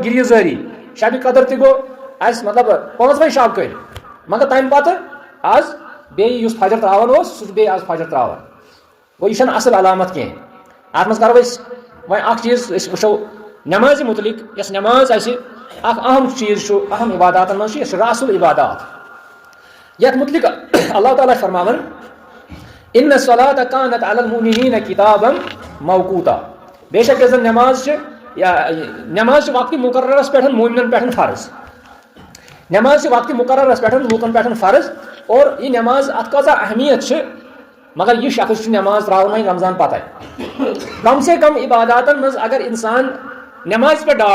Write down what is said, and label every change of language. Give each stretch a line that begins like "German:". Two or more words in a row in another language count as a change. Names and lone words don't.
Kashmiri: گِریٖزٲری شبِ قدر تہِ گوٚو اَسہِ مطلب 5 شب کٔرۍ مگر تمہِ پتہٕ آز بیٚیہِ یُس فجر تراوان اوس سُہ چھُ بیٚیہِ آز فجر تراوان گوٚو یہِ چھنہٕ اصل علامت کینٛہہ اتھ منٛز کرو أسۍ وۄنۍ اکھ چیٖز أسۍ وٕچھو نٮ۪مازِ مُتعلق یۄس نٮ۪ماز اَسہِ اکھ اہم چیٖز چھُ اہم عباداتن منٛز چھُ یہِ چھُ
Arabic: رأس العبادات
Kashmiri: یتھ مُتعلق اللہ تعالیٰ چھُ فرماوان
Arabic: اِنَّ الصَّلَاةَ کَانَتْ عَلَى الْمُؤْمِنِينَ کِتابًا مَوْقُوتًا
Kashmiri: بے شک یۄس زن نٮ۪ماز چھِ وقتہِ مُقررس پٮ۪ٹھ مومنن پٮ۪ٹھ فرض نٮ۪ماز چھِ وقتہِ مُقررس پٮ۪ٹھ لوٗکن پٮ۪ٹھ فرض اور یہِ نٮ۪ماز اتھ کۭژاہ اہمیت چھِ مگر یہِ شخص چھُ نٮ۪ماز تراوان وۄنۍ رمضان پتے
Urdu: کم سے کم
Kashmiri: عباداتن منٛز اگر انسان نٮ۪مازِ پٮ۪ٹھ ڈاڈ